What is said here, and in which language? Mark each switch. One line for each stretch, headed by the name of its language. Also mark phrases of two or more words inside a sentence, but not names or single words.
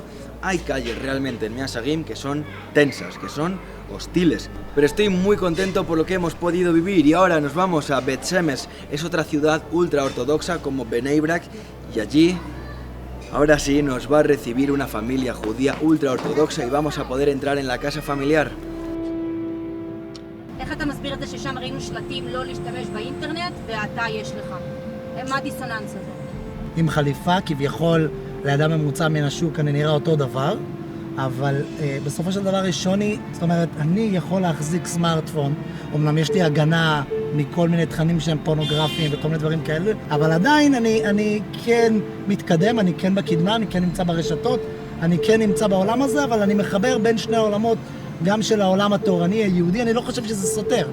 Spanish: Hay calles realmente en Mea Shearim que son tensas, que son hostiles. Pero estoy muy contento por lo que hemos podido vivir y ahora nos vamos a Bet Shemesh. Es otra ciudad ultra ortodoxa como Bnei Brak y allí, ahora sí, nos va a recibir una familia judía ultra ortodoxa y vamos a poder entrar en la casa familiar.
Hebrew: איך אתה מסביר את זה ששם ראינו שלטים לא להשתמש באינטרנט ואתה יש לך? מה הדיסוננס הזה? עם חליפה, כביכול לאדם ממוצע מן השוק אני נראה אותו דבר, אבל בסופו של דבר יש שוני, זאת אומרת, אני יכול להחזיק סמארטפון, אומנם יש לי הגנה מכל מיני תכנים שהם פורנוגרפיים וכל מיני דברים כאלה, אבל עדיין אני כן מתקדם, אני כן בקדמה, אני כן נמצא ברשתות, אני כן נמצא בעולם הזה, אבל אני מחבר בין שני העולמות, גם של העולם התורני היהודי, אני לא חושב שזה סותר.